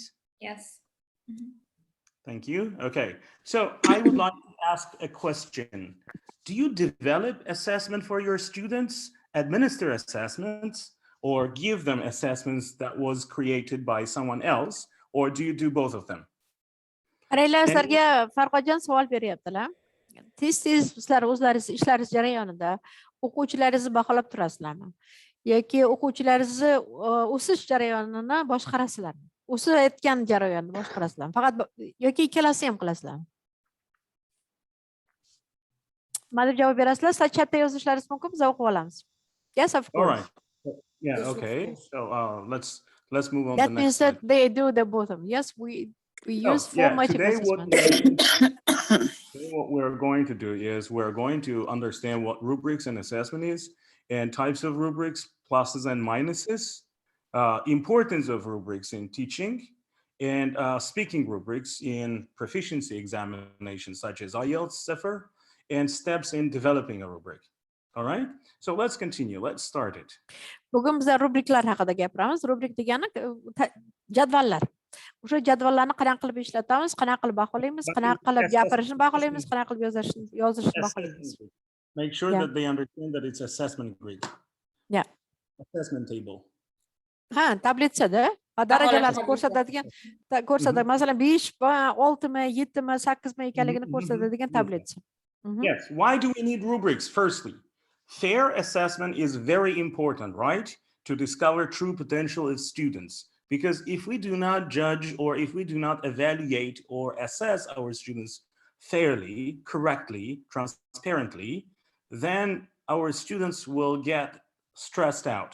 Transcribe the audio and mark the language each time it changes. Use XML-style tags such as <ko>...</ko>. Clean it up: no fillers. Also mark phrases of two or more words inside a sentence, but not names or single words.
<en>Yes. Mm-hmm. Thank you. Okay, so I would like to ask a question. Do you develop assessment for your students, administer assessments, or give them assessments that was created by someone else, or do you do both of them?</en> <uz>Sizlarga Farhodjon savol beryaptilar. Tez-tez sizlar o'zlaringiz ishlaringiz jarayonida o'quvchilaringizni baholab turasizlarmi? Yoki o'quvchilaringizni o'sish jarayonini boshqarasizlarmi? O'sayotgan jarayonni boshqarasizlarmi? Faqat yoki ikkalasini ham qilasizlarmi? Mana deb javob berasizlar. Sizlar chatda yozishlaringiz mumkin, biz o'qib olamiz.</uz> <en>Yes, of course. All right. Yeah. Yes, Okay. So let's move on. That to the means next slide. that they do the both of them. Yes, we use formative assessment. Today what we're going to do is we're going to understand what rubrics and assessment is, and types of rubrics, pluses and minuses, importance of rubrics in teaching, and speaking rubrics in proficiency examinations such as IELTS, CEFR, and steps in developing a rubric. All right, so let's continue. Let's start it.</en> <uz>Bugun biz rubriklar haqida gapiramiz. Rubrik degani jadvallar. O'sha jadvallarni qanaqa qilib ishlatamiz, qanaqa qilib baholaymiz, qanaqa qilib gapirishni baholaymiz, qanaqa qilib yozishni baholaymiz.</uz> <en>Make sure that they understand that it's assessment grid. Yeah. Assessment table.</en> <uz>Ha, tablitsada darajalarni ko'rsatadi. Masalan, 5 mi, 6 mi, 7 mi, 8 mi ekanligini ko'rsatadigan tablitsa.</uz> <en>Yes. Why do we need rubrics? Firstly, fair assessment is very important, right? To discover true potential in students. Because if we do not judge or if we do not evaluate or assess our students fairly, correctly, transparently, then our students will get stressed out.</en>